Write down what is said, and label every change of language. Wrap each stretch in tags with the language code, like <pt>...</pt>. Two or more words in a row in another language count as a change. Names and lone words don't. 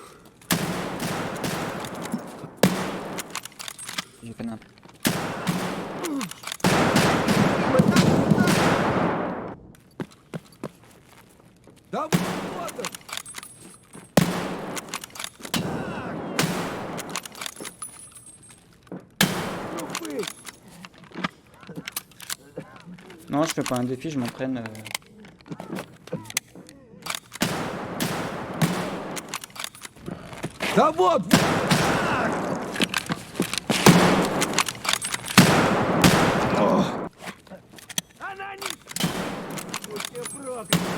<fr>J'ai fait n'importe.</fr> <ru>Да вот он!</ru> <fr>Non, je fais pas un défi, je m'entraîne.</fr> <ru>Да вот! Она не... Будь ты проклят!</ru>